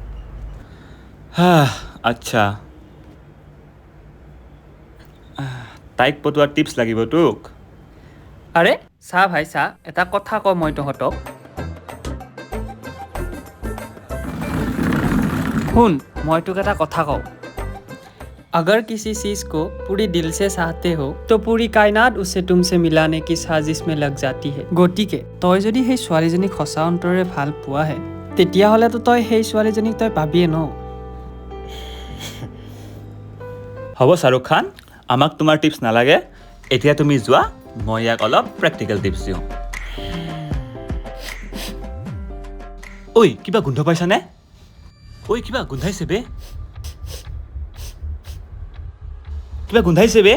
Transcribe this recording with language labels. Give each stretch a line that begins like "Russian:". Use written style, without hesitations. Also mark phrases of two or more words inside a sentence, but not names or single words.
Assamese: আচ্ছা তাইক পটোৱাৰ টিপছ লাগিব তোক আৰে চা ভাই চা এটা কথা কওঁ মই তহঁতক শুন মই তোক এটা কথা কওঁ
Hindi: अगर किसी चीज को पूरी दिल से चाहते हो तो पूरी कायनात उसे तुमसे मिलाने की साजिश में लग जाती है
Assamese: গতিকে তই যদি সেই ছোৱালীজনীক সঁচা অন্তৰেৰে ভাল পোৱাহে তেতিয়াহ'লেতো তই সেই ছোৱালীজনীক তই পাবিয়ে ন হ'ব শাহৰুখ খান আমাক তোমাৰ টিপছ নালাগে এতিয়া তুমি যোৱা মই ইয়াক অলপ প্ৰেক্টিকেল টিপছ দিওঁ ঐ কিবা গোন্ধ পাইছানে ঐ কিবা গোন্ধাইছে বে কিবা গোন্ধাইছে বে